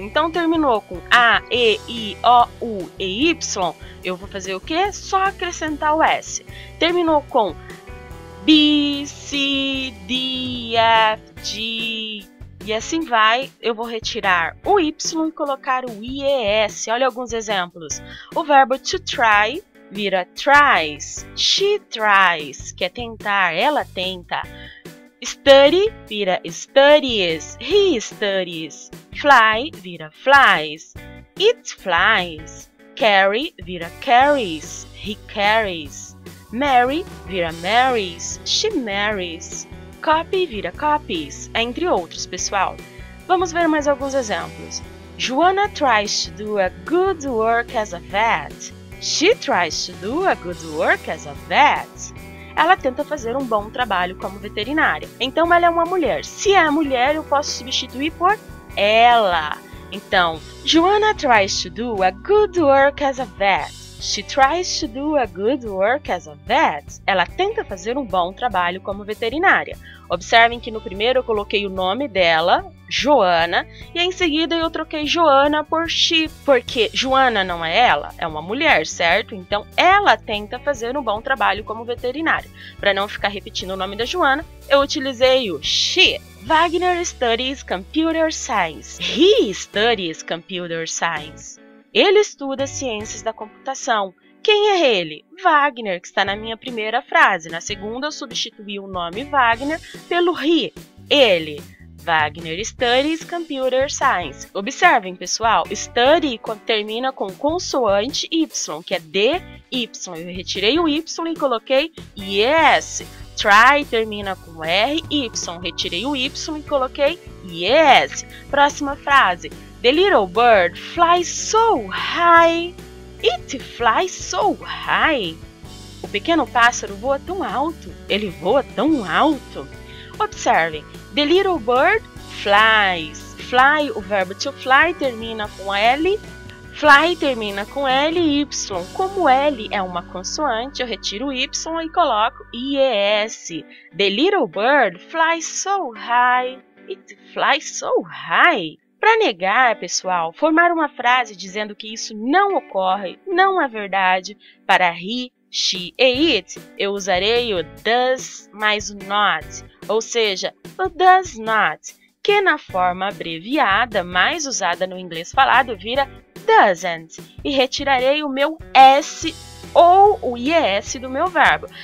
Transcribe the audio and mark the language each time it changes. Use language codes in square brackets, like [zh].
[pt] Então terminou com A, E, I, O, U e Y, eu vou fazer o quê? Só acrescentar o S. Terminou com B, C, D, F, G... E assim vai, eu vou retirar o Y e colocar o IES. Olha alguns exemplos. O verbo to try vira tries. [en] She tries, [pt] que é tentar, ela tenta. [en] Study vira studies. He studies. Fly vira flies. It flies. Carry vira carries. He carries. Marry vira marries. She marries. [pt] Copy vira copies, entre outros, pessoal. Vamos ver mais alguns exemplos. [en] Joanna tries to do a good work as a vet. She tries to do a good work as a vet. [pt] Ela tenta fazer um bom trabalho como veterinária. Então, ela é uma mulher. Se é mulher, eu posso substituir por ela. Então, [en] Joanna tries to do a good work as a vet. She tries to do a good work as a vet. [pt] Ela tenta fazer um bom trabalho como veterinária. Observem que no primeiro eu coloquei o nome dela, Joana, e em seguida eu troquei Joana por she, porque Joana não é ela, é uma mulher, certo? Então ela tenta fazer um bom trabalho como veterinária. Para não ficar repetindo o nome da Joana, eu utilizei o she. [en] Wagner studies computer science. He studies computer science. [pt] Ele estuda ciências da computação. Quem é ele? Wagner, que está na minha primeira frase. Na segunda, eu substituí o nome Wagner pelo he. Ele. Wagner studies computer science. Observem, pessoal, study termina com consoante Y, que é DY. Eu retirei o Y e coloquei yes. Try termina com RY. Retirei o Y e coloquei yes. Próxima frase. [en] The little bird flies so high. It flies so high. [pt] O pequeno pássaro voa tão alto. Ele voa tão alto. Observem. [en] The little bird flies. [pt] Fly, o verbo to fly termina com L. Fly termina com L e Y. Como L é uma consoante, eu retiro o Y e coloco IES. [en] The little bird flies so high. It flies so high. [pt] Para negar, pessoal, formar uma frase dizendo que isso não ocorre, não é verdade, para he, she e it, eu usarei o does mais o not, ou seja, o does not, que na forma abreviada, mais usada no inglês falado, vira doesn't, e retirarei o meu S ou o IES do meu verbo.